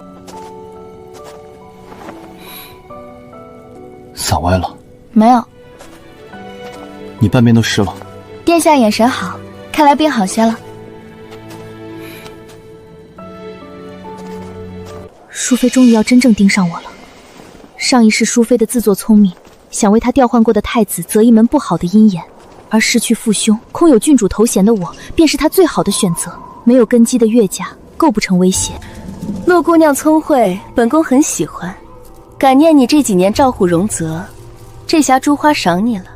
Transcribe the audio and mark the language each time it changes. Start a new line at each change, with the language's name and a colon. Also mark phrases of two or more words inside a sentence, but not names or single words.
Chinese: 伞歪了？沒有。你半邊都濕了。殿下眼神好，看來病好些了。淑妃終於要真正盯上我了。上一世淑妃的自作聰明，想為她調換過的太子擇一門不好的姻緣，而失去父兄，空有郡主頭銜的我，便是她最好的選擇。沒有根基的岳家，構不成威脅。陸姑娘聰慧，本宮很喜歡。感念你這幾年照護榮澤，這匣珠花賞你了。